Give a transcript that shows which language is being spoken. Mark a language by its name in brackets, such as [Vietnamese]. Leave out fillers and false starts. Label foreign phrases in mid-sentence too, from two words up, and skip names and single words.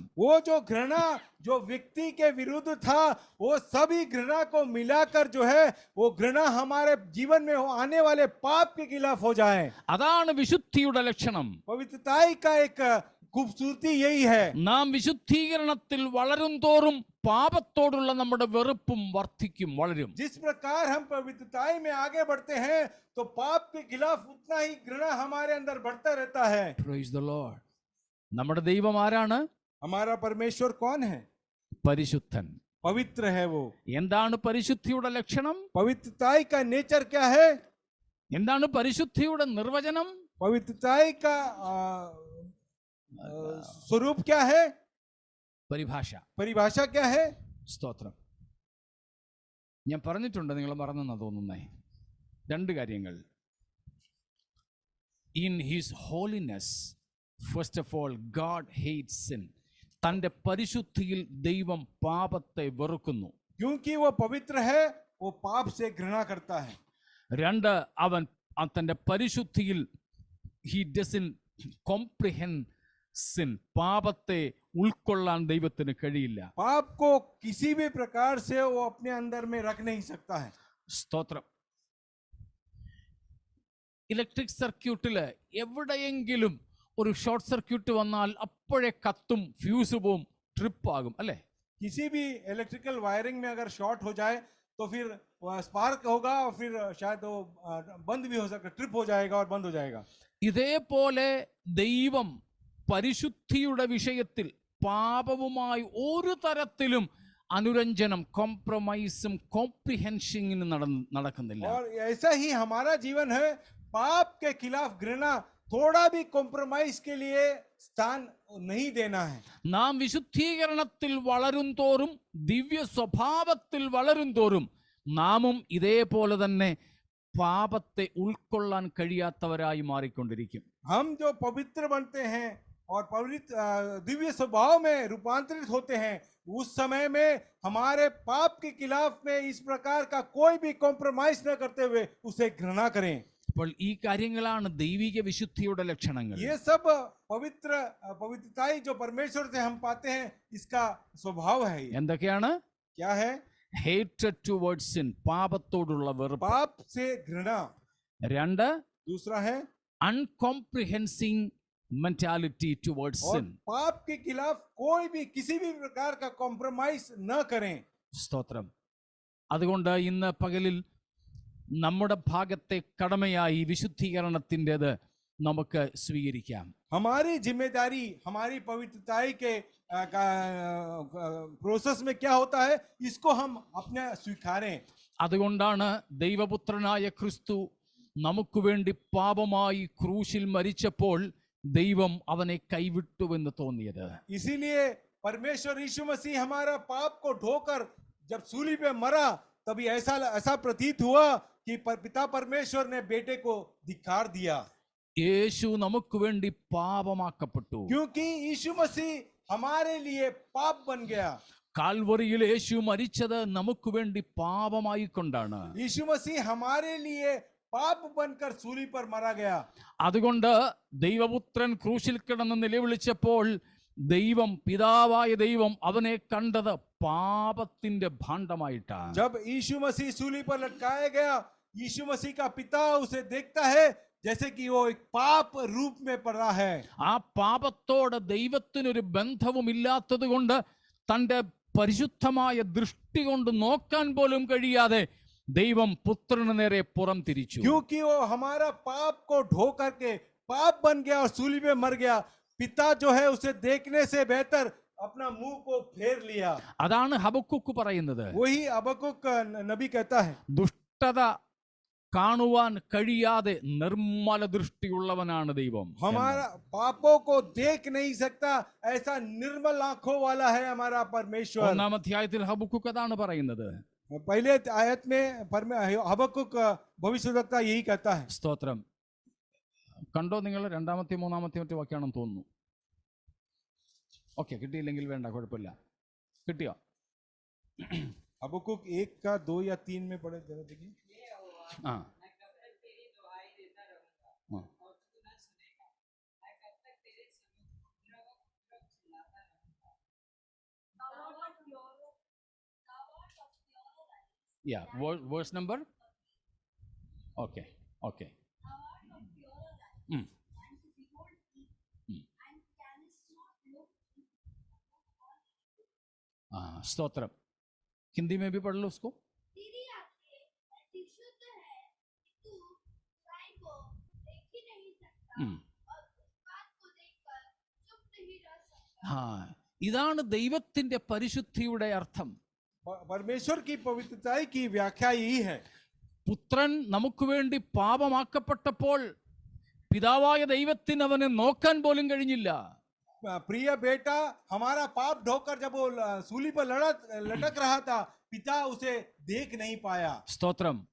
[Hindi] वो जो घृणा जो व्यक्ति के विरुद्ध था, वो सभी घृणा को मिलाकर जो है वो घृणा हमारे जीवन में आने वाले पाप के खिलाफ हो जाए। [Malayalam] അതാണ് വിശുദ്ധിയുടെ ലക്ഷണം. [Hindi] पवित्रताई का एक खूबसूरती यही है। [Malayalam] നാം വിശുദ്ധീകരണത്തിൽ വളരും തോറും പാപത്തോടുള്ള നമ്മുടെ വെറുപ്പും വർദ്ധിക്കും, വളരും. [Hindi] जिस प्रकार हम पवित्रताई में आगे बढ़ते हैं तो पाप के खिलाफ उतना ही घृणा हमारे अंदर बढ़ता रहता है। [English] Praise the Lord. [Malayalam] നമ്മുടെ ദൈവം ആരാണ്? [Hindi] हमारा परमेश्वर कौन है? [Malayalam] പരിശുദ്ധൻ. [Hindi] पवित्र है वो। [Malayalam] എന്താണ് പരിശുദ്ധിയുടെ ലക്ഷണം? [Hindi] पवित्रताई का नेचर क्या है? [Malayalam] എന്താണ് പരിശുദ്ധിയുടെ നിർവചനം? [Hindi] पवित्रताई का स्वरूप क्या है? [Malayalam] പരിഭാഷ. [Hindi] परिभाषा क्या है? [Malayalam] സ്തോത്രം. ഞാൻ പറഞ്ഞിട്ടുണ്ട്, നിങ്ങൾ മറന്നെന്നാ തോന്നുന്നേ. രണ്ട് കാര്യങ്ങൾ. [English] in his holiness first of all God hates sin. [Malayalam] തൻ്റെ പരിശുദ്ധിയിൽ ദൈവം പാപത്തെ വെറുക്കുന്നു. [Hindi] क्योंकि वो पवित्र है, वो पाप से घृणा करता है। [Malayalam] രണ്ട്, അവൻ തൻ്റെ പരിശുദ്ധിയിൽ [English] he doesn't comprehend sin. [Malayalam] പാപത്തെ ഉൾക്കൊള്ളാൻ ദൈവത്തിന് കഴിയില്ല. [Hindi] पाप को किसी भी प्रकार से वो अपने अंदर में रख नहीं सकता है। [Malayalam] സ്തോത്രം. ഇലക്ട്രിക് സർക്യൂട്ടില് എവിടെയെങ്കിലും ഒരു [English] short circuit [Malayalam] വന്നാൽ അപ്പോഴേ കത്തും, ഫ്യൂസ് പോവും, ട്രിപ്പ് ആകും, അല്ലേ? [Hindi] किसी भी इलेक्ट्रिकल वायरिंग में अगर शॉर्ट हो जाए तो फिर स्पार्क होगा और फिर शायद वो बंद भी हो सकता, ट्रिप हो जाएगा और बंद हो जाएगा। [Malayalam] ഇതേപോലെ ദൈവം പരിശുദ്ധിയുടെ വിഷയത്തിൽ പാപവുമായി ഒരു തരത്തിലും അനുരഞ്ജനം, കോംപ്രമൈസും കോംപ്രിഹെൻഷനും നടക്കുന്നില്ല. [Hindi] और ऐसा ही हमारा जीवन है, पाप के खिलाफ घृणा, थोड़ा भी कॉम्प्रोमाइज के लिए स्थान नहीं देना है। [Malayalam] നാം വിശുദ്ധീകരണത്തിൽ വളരും തോറും, ദിവ്യ സ്വഭാവത്തിൽ വളരും തോറും നാമും ഇതേപോലെ തന്നെ പാപത്തെ ഉൾക്കൊള്ളാൻ കഴിയാത്തവരായി മാറിക്കൊണ്ടിരിക്കും. [Hindi] हम जो पवित्र बनते हैं और पवित्र दिव्य स्वभाव में रूपांतरित होते हैं, उस समय में हमारे पाप के खिलाफ में इस प्रकार का कोई भी कॉम्प्रोमाइज न करते हुए उसे घृणा करें। [Malayalam] അപ്പോൾ ഈ കാര്യങ്ങളാണ് ദൈവിക വിശുദ്ധിയുടെ ലക്ഷണങ്ങൾ. [Hindi] ये सब पवित्रताई जो परमेश्वर से हम पाते हैं, इसका स्वभाव है। ये [Malayalam] എന്തൊക്കെയാണ്? [Hindi] क्या है? [English] hatred towards sin, [Malayalam] പാപത്തോടുള്ള വെറുപ്പ്. [Hindi] पाप से घृणा। [Malayalam] രണ്ട്, [Hindi] दूसरा है [English] uncomprehending mentality towards [Hindi] और [English] സിൻ. [Hindi] पाप के खिलाफ कोई भी किसी भी प्रकार का कॉम्प्रोमाइज न करें। [Malayalam] സ്തോത്രം. അതുകൊണ്ട് ഇന്ന് പകലിൽ നമ്മുടെ ഭാഗത്തെ കടമയായി വിശുദ്ധീകരണത്തിൻ്റെത് നമുക്ക് സ്വീകരിക്കാം. [Hindi] हमारी जिम्मेदारी, हमारी पवित्रताई के प्रोसेस में क्या होता है, इसको हम अपने स्वीकारें। [Malayalam] അതുകൊണ്ടാണ് ദൈവപുത്രനായ ക്രിസ്തു നമുക്ക് വേണ്ടി പാപമായി ക്രൂശിൽ മരിച്ചപ്പോൾ ദൈവം അവനെ കൈവിട്ടുവെന്ന് തോന്നിയത്. [Hindi] इसीलिए परमेश्वर यीशु मसीह हमारा पाप को ढोकर जब सूली पे मरा, तभी ऐसा प्रतीत हुआ कि पिता परमेश्वर ने बेटे को धिक्कार दिया। [Malayalam] യേശു നമുക്ക് വേണ്ടി പാപമാക്കപ്പെട്ടു. [Hindi] क्योंकि यीशु मसीह हमारे लिए पाप बन गया। [Malayalam] കാൽവറിയിൽ യേശു മരിച്ചത് നമുക്ക് വേണ്ടി പാപമായി കൊണ്ടാണ്. [Hindi] यीशु मसीह हमारे लिए पाप बनकर सूली पर मारा गया। [Malayalam] അതുകൊണ്ട് ദൈവപുത്രൻ ക്രൂശിൽ കിടന്ന് നിലവിളിച്ചപ്പോൾ ദൈവം, പിതാവായ ദൈവം അവനെ കണ്ടത് പാപത്തിന്റെ ഭാണ്ഡമായിട്ടാണ്. [Hindi] जब यीशु मसीह सूली पर लटकाया गया, यीशु मसीह का पिता उसे देखता है जैसे कि वो एक पाप रूप में पड़ा है। [Malayalam] ആ പാപത്തോട് ദൈവത്തിനൊരു ബന്ധവുമില്ലാത്തത് കൊണ്ട് തൻ്റെ പരിശുദ്ധമായ ദൃഷ്ടി കൊണ്ട് നോക്കാൻ പോലും കഴിയാതെ ദൈവം പുത്രന് നേരെ പുറം തിരിച്ചു. [Hindi] क्योंकि वो हमारा पाप को ढो करके पाप बन गया और सूली पे मर गया, पिता जो है उसे देखने से बेहतर अपना मुंह को फेर लिया। [Malayalam] അതാണ് ഹബക്കുക്ക് പറയുന്നത്. [Hindi] वही हबक्कुक नबी कहता है। [Malayalam] ദുഷ്ടത കാണുവാൻ കഴിയാതെ നിർമ്മല ദൃഷ്ടിയുള്ളവനാണ് ദൈവം. [Hindi] हमारा पापों को देख नहीं सकता, ऐसा निर्मल आंखों वाला है हमारा परमेश्वर। [Malayalam] ഒന്നാം അധ്യായത്തിൽ ഹബക്കൂക്ക് അതാണ് പറയുന്നത്. [Hindi] पहले आयत में हबक्कुक भविष्यवक्ता यही कहता है। [Malayalam] സ്തോത്രം. കണ്ടോ നിങ്ങൾ? രണ്ടാമത്തെ മൂന്നാമത്തെ മറ്റു വാക്യാണെന്ന് തോന്നുന്നു. ഓക്കെ, കിട്ടിയില്ലെങ്കിൽ വേണ്ട, കുഴപ്പമില്ല. കിട്ടിയോ? [Hindi] हबक्कुक 1 का 2 या 3 में पढ़े जरा देखिए। ആ मैं कब तक तेरी दुआई देता रहूंगा हाँ। और तू न सुनेगा। मैं कब तक तेरे समुद्र चिल्लाता रहूंगा। [English] yeah, verse number. okay okay. [Malayalam] स्तोत्रम. [Hindi] हिंदी में भी पढ़ लो उसको. तेरी आंखें ऐसी शुद्ध है कि तू बुराई को देख ही नहीं सकता और उस बात को देखकर चुप नहीं रह सकता। हाँ, [Malayalam] ഇതാണ് ദൈവത്തിന്റെ പരിശുദ്ധിയുടെ അർത്ഥം. [Hindi] परमेश्वर की पवित्रता की व्याख्या यही है। [Malayalam] പുത്രൻ നമുക്ക് വേണ്ടി പാപമാക്കപ്പെട്ടപ്പോൾ പിതാവായ ദൈവത്തിന് അവനെ നോക്കാൻ പോലും കഴിഞ്ഞില്ല. [Hindi] प्रिय बेटा हमारा पाप ढोकर जब वो सूली पर लटक रहा था, पिता उसे देख नहीं पाया। [Malayalam] സ്തോത്രം.